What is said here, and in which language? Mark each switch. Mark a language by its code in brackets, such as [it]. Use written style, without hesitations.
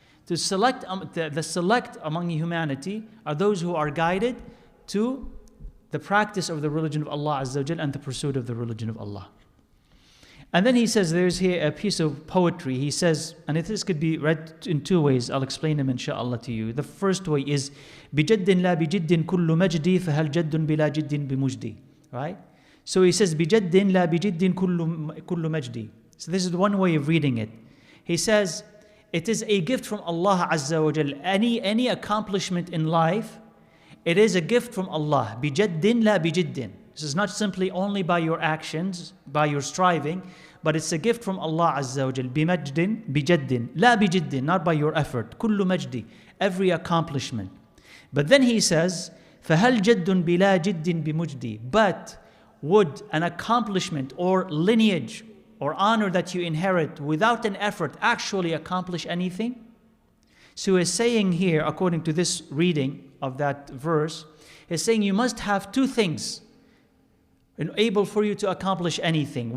[en] To select, the select among humanity are those who are guided to the practice of the religion of Allah Azza wa Jal and the pursuit of the religion of Allah. And then he says, there's here a piece of poetry. He says, and this could be read in two ways. I'll explain them inshallah to you. The first way is, [ar] بِجَدٍ لَا بِجِدٍ كُلُّ مَجْدِي فَهَلْ جَدٌ بِلَا جِدٍ بِمُجْدِي. [en] Right? So he says, [ar] بِجَدٍ لَا بِجِدٍ كُلُّ مَجْدِي. [en] So this is one way of reading it. He says, it is a gift from Allah Azza wa Jal. Any accomplishment in life, it is a gift from Allah. [ar] بِجَدٍ لَا بِجِدٍ. [en] This is not simply only by your actions, by your striving, but it's a gift from Allah Azza wa Jal. [ar] بِمَجْدٍ بِجَدٍ لَا بِجِدٍ. [en] Not by your effort. [ar] كُلُّ مَجْدِ. [en] Every accomplishment. But then he says, [ar] فَهَلْ جَدٌ بِلَا جِدٍ بِمُجْدِ. [en] But would an accomplishment or lineage or honor that you inherit without an effort actually accomplish anything? So he's saying here, according to this reading of that verse, he's saying you must have two things able for you to accomplish anything.